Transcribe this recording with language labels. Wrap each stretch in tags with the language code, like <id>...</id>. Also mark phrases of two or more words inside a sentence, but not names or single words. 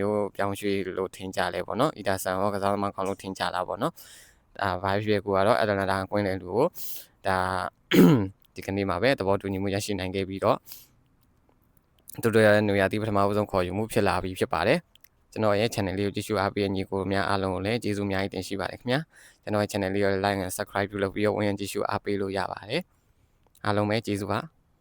<my>မျိုးပြောင်းရွှေ့လို့ထင်ကြလဲပေါ့နော် Ederson ရောကစားသမားကောင်းလို့ထင်ကြလားပေါ့နော်ဒါဘာဖြစ်ကိုကတော့ Atalanta ကွင်းတယ်လူကိုဒါဒီကနေ့မှာပဲသဘောတူညီမှုရရှိနိုင်ခဲ့ပြီးတော့သူတို့ရဲ့နေရာတီးပထမဆုံးခေါ်ယူမှုဖြစ်လာပြီးဖြစ်ပါတယ်ကျွန်တော်ရဲ့ channel လေးကိုကြည့်ရှုအားပေးညီကိုများအားလုံးကိုလည်းကျေးဇူးအများကြီးတင်ရှိပါတယ်ခင်ဗျာကျွန်တော်ရဲ့ channel လေးကို</my> <en>like and subscribe</en> <my>ပြုလုပ်ပြီးတော့ဝင်ကြည့်ရှုအားပေးလို့ရပါတယ်အားလုံးပဲကျေးဇူးပါ</my>